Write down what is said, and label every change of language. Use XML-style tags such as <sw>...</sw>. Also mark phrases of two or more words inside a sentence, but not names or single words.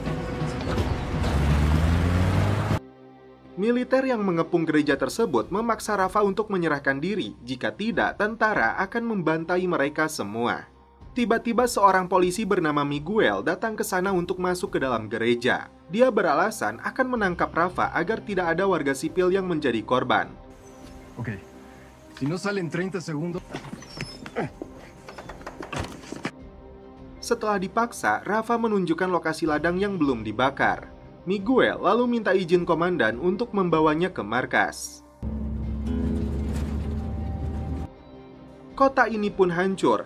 <id>Militer yang mengepung gereja tersebut memaksa Rafa untuk menyerahkan diri, jika tidak tentara akan membantai mereka semua. Tiba-tiba seorang polisi bernama Miguel datang ke sana untuk masuk ke dalam gereja. Dia beralasan akan menangkap Rafa agar tidak ada warga sipil yang menjadi korban. Oke,</id> <es>si no salen 30 segundos.</es> <id>Setelah dipaksa, Rafa menunjukkan lokasi ladang yang belum dibakar. Miguel lalu minta izin komandan untuk membawanya ke markas. Kota ini pun hancur.</id>